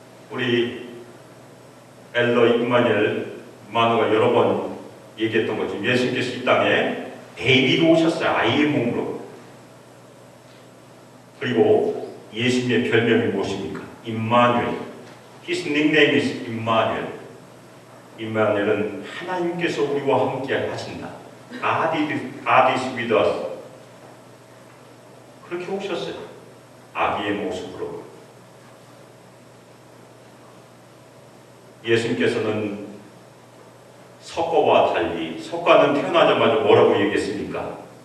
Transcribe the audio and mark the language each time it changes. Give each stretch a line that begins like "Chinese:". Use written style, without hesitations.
Korean: 우리 엘러 임마누엘 마누가 여러 번 얘기했던 것처럼 예수님께서 이 땅에 베이비로 오셨어요. 아이의 몸으로. 그리고 예수님의 별명이 무엇입니까? 임마누엘.
English: His nickname is 임마누엘.
Korean: 임마누엘은 하나님께서 우리와 함께 하신다.
English: God is with us.
Korean: 그렇게 오셨어요. 아기의 모습으로. 예수님께서는 석가와 달리, 석가는 태어나자마자 뭐라고 얘기했습니까?